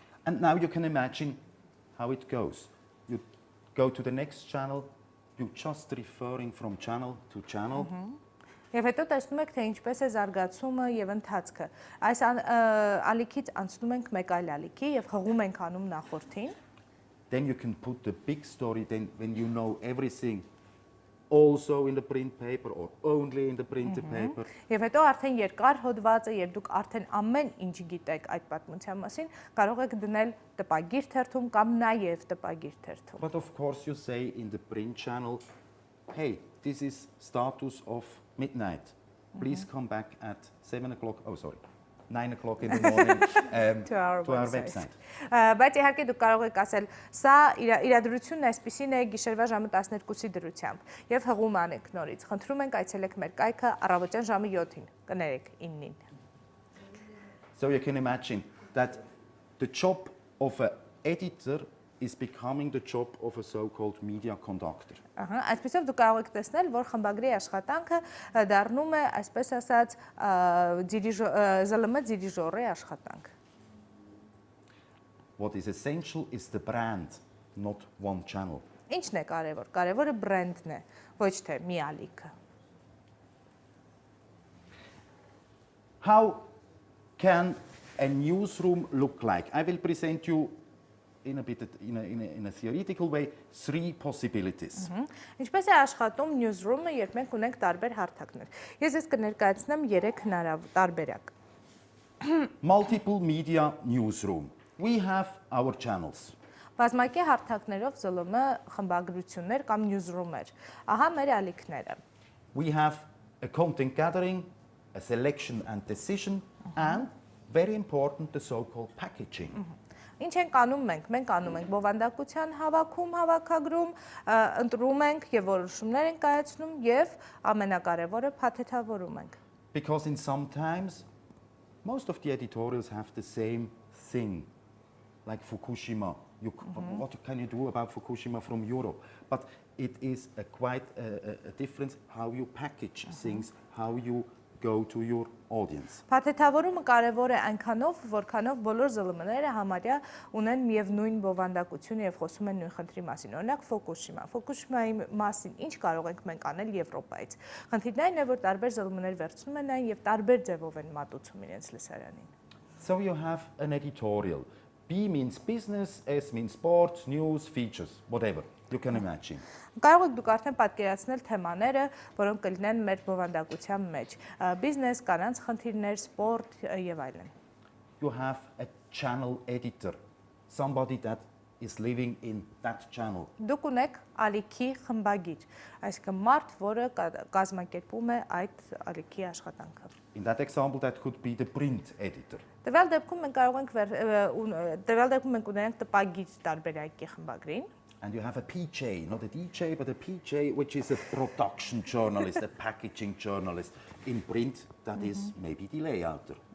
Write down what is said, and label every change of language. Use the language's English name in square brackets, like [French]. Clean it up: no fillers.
[English] And now you can imagine how it goes. You go to the next channel, you just referring from channel to channel. [Armenian] Եվ հետո տեսնում եք, թե ինչպես է զարգացումը եւ ընթացքը։ Այս ալիքից անցնում ենք մեկ այլ ալիքի եւ հղում ենք անում նախորդին։ [English] Then you can put the big story, then when you know everything, also in the print paper or only in the printed paper. [Armenian] Եվ հետո արդեն երկար հոդվածը, երբ դուք արդեն ամեն ինչ գիտեք այդ պատմության մասին, կարող եք դնել տպագիր թերթում կամ նաև տպագիր թերթում։ [English] But of course you say in the print channel, hey, this is status of midnight. Please come back at 7 o'clock, 9 o'clock in the morning to our website. [Armenian] Բայց իհարկե դուք կարող եք ասել, սա իրադրությունն այսպեսին է գիշերվա ժամը 12-ի դրությամբ եւ հղում անեք նորից։ Խնդրում ենք այցելեք մեր կայքը առավոտյան ժամը 7-ին, կներեք 9-ին։ [English] So you can imagine that the job of an editor is becoming the job of a so-called media conductor. [Armenian] Այսպեսով դուք կարող եք տեսնել, որ խմբագրի աշխատանքը դառնում է, այսպես ասած, ԶԼՄ դիրիժորի աշխատանք։ [English] What is essential is the brand, not one channel. [Armenian] Ինչն է կարևոր։ Կարևորը բրենդն է, ոչ թե մի ալիքը։ [English] How can a newsroom look like? I will present you in a theoretical way 3 possibilities. [Armenian] Ինչպես է աշխատում newsroom-ը, երբ մենք ունենք տարբեր հարթակներ։ Ես կներկայացնեմ 3 տարբերակ։ [English] Multiple media newsroom. We have our channels. [Armenian] Բազմակի հարթակներով ԶԼՄ խմբագրություններ կամ newsroom-եր։ Ահա մեր ալիքները։ [English] We have a content gathering, a selection and decision, and very important, the so-called packaging. [Armenian] Ինչ ենք անում մենք։ Մենք անում ենք բովանդակության հավաքում, հավաքագրում, ընտրում ենք եւ որոշումներ ենք կայացնում եւ ամենակարևորը փաթեթավորում ենք։ [English] Because in sometimes most of the editorials have the same thing, like Fukushima. What can you do about Fukushima from Europe? But it is quite a difference how you package things, how you go to your audience. [Armenian] Փաթեթավորումը կարևոր է այնքանով, որքանով բոլոր ԶԼՄ-ները համարյա ունեն միևնույն բովանդակություն եւ խոսում են նույն խնդրի մասին։ Օրինակ Ֆուկուշիմայի մասին ինչ կարող ենք մենք անել Եվրոպայից։ Խնդիրն այն է, որ տարբեր ԶԼՄ-ներ վերցնում են այն եւ տարբեր ձևով են մատուցում իրենց լսարանին։ [English] So you have an editorial. B means business, S means sports, news, features, whatever you can imagine. [Armenian] Կարող եք դուք արդեն պատկերացնել թեմաները, որոնք կլինեն մեր բովանդակության մեջ։ Բիզնես, կանանց խնդիրներ, սպորտ եւ այլն։ [English] You have a channel editor, somebody that is living in that channel. [Armenian] Դուք ունեք ալիքի խմբագիր, այսինքն մարդ, որը կազմակերպում է այդ ալիքի աշխատանքը։ [English] In that example, that could be the print editor. [Armenian] Տվյալ դեպքում մենք ունենք տպագիր տարբերակի խմբագրին։ [English] And you have a PJ, not a DJ, but a PJ, which is a production journalist, a packaging journalist. In print, that is maybe the layouter.